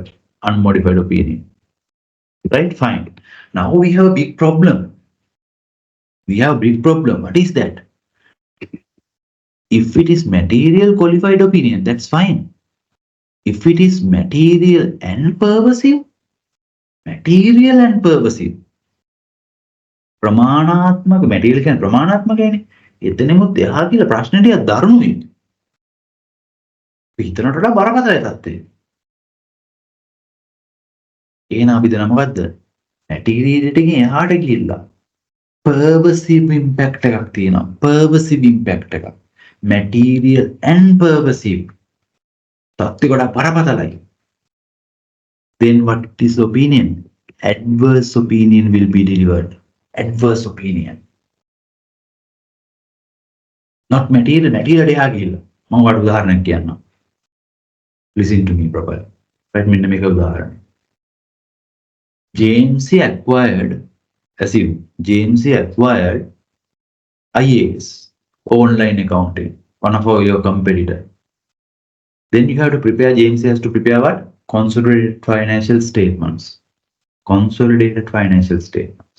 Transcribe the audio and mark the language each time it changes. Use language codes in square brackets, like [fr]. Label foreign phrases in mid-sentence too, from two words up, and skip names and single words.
[en] Unmodified opinion. Right? Fine. Now we have a big problem. What is that? If it is material qualified opinion, that's fine. If it is material and purposive, [si] ප්‍රමාණාත්මක material කියන්නේ ප්‍රමාණාත්මකයිනේ. එතනෙමුත් එහා කියලා ප්‍රශ්න ටික දරුණුයි. හිතනට වඩා බරපතලයි තත්ත්වය. එහෙනම් අපි දන්න මොකද්ද? material එකකින් එහාට ගිහිල්ලා [en] purposive impact [si] එකක් තියෙනවා. [en] purposive impact [si] එකක්. [en] material and purposive. [si] තත්ත්වය වඩා බරපතලයි. [en] Then what is opinion? Adverse opinion will be delivered. Adverse opinion. Not material, material [si] එහා ගිහිල්ලා. මම ඔයාලට උදාහරණයක් කියන්නම්. [en] Listen to me properly. Right, [si] මෙන්න මේක උදාහරණ. [en] JMC acquired, assume JMC acquired IAS, online accounting, one of your competitor. Then you have to prepare, JMC has to prepare what? Consolidated financial statements. Consolidated financial statements.